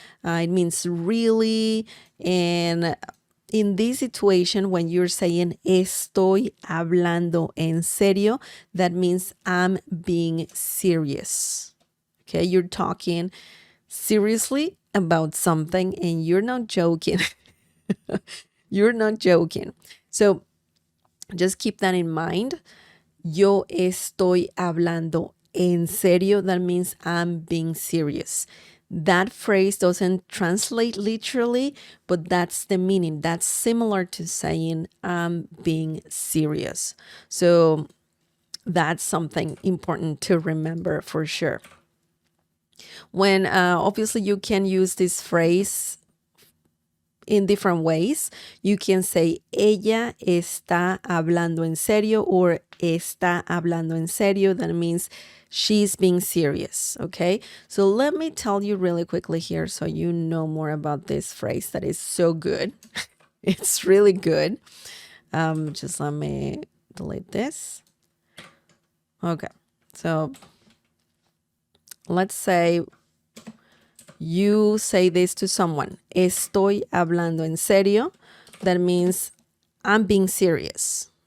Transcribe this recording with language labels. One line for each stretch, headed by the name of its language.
English: It means really. And in this situation, when you're saying
Spanish: estoy hablando en serio,
English: that means I'm being serious. Okay, you're talking seriously about something and you're not joking. You're not joking. So just keep that in mind.
Spanish: Yo estoy hablando en serio.
English: That means I'm being serious. That phrase doesn't translate literally, but that's the meaning. That's similar to saying I'm being serious. So that's something important to remember for sure. When obviously you can use this phrase in different ways. You can say
Spanish: ella está hablando en serio
English: or
Spanish: está hablando en serio.
English: That means she's being serious. Okay, so let me tell you really quickly here so you know more about this phrase that is so good. It's really good. Just let me delete this. Okay, so let's say you say this to someone.
Spanish: Estoy hablando en serio.
English: That means I'm being serious.